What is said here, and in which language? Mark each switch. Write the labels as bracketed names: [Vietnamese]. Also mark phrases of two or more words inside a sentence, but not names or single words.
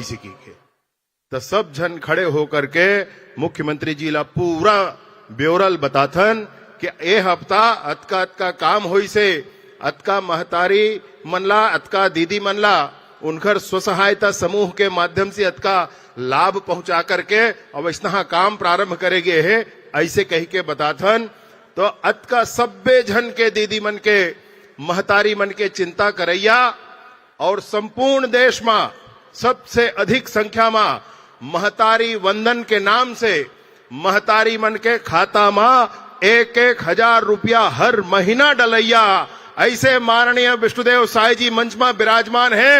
[Chhattisgarhi] इसी की के तो सब जन खड़े होकर के मुख्यमंत्री जी ला पूरा ब्योरल बताथन कि ए हफ्ता अतका काम होई से अतका महतारी मनला अतका दीदी मनला उनकर स्वसहायता समूह के माध्यम से अतका लाभ पहुंचा करके अब इतना काम प्रारंभ करेगे है ऐसे कह के बताथन। तो अतका सब्बे जन के दीदी मन के महतारी मन के चिंता करैया और संपूर्ण देश में सबसे अधिक संख्या में महतारी वंदन के नाम से महतारी मन के खाता में 1,000 रुपया हर महीना डलैया ऐसे माननीय विष्णुदेव साई जी मंच में विराजमान है।